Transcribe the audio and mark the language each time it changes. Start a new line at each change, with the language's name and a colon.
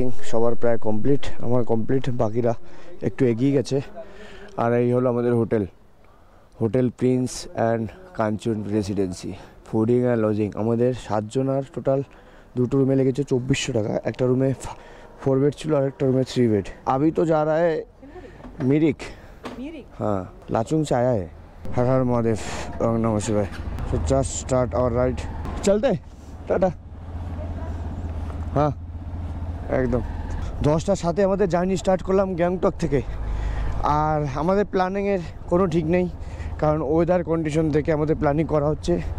Bangla: সবার প্রায় কমপ্লিট, আমার কমপ্লিট, বাকিরা একটু এগিয়ে গেছে। আর এই হলো আমাদের hotel, hotel Prince and Kanchan residency. Fooding and lodging আমাদের 7 জন, আর টোটাল 2টো রুমে লেগেছে 2400 টাকা। একটা রুমে 4 বেড ছিল আর একটা রুমে 3 বেড।
Hindi: अभी तो जा रहा है मिरिक, हाँ लाचुंग से आया है। हर हर महादेव, नमः शिवाय।
English: so just start our ride,
Hindi: चलते टाटा।
Bangla: हाँ একদম 10টার সাথে আমাদের জার্নি স্টার্ট করলাম গ্যাংটক থেকে। আর আমাদের প্ল্যানিংয়ের কোনো ঠিক নেই, কারণ ওয়েদার কন্ডিশন থেকে আমাদের প্ল্যানিং করা হচ্ছে।